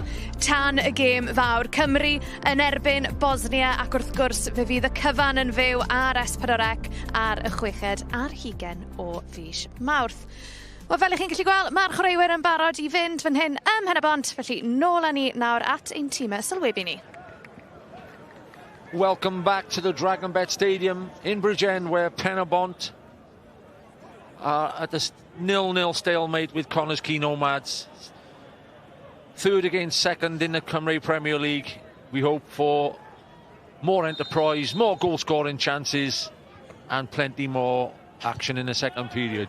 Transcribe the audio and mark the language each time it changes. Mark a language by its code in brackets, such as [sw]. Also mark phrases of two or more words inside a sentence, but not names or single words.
[cy] Tan y gêm fawr Cymru yn erbyn Bosnia ac wrth gwrs fe fydd y cyfan yn fyw ar S4C ar y 6 a'r 20 o fis Mawrth. Wel, fel chi'n gallu gweld, mae'r chwaraewyr yn barod I fynd fan hyn ym Penybont, felly nôl â ni nawr at ein tîmau sylwebu ni. [en] Welcome back to the Dragonbet Stadium in Bridgend, where Penybont are at a 0-0 stalemate with Connah's Quay Nomads. Third against second in the Cymru Premier League. We hope for more enterprise, more goal-scoring chances, and plenty more action in the second period.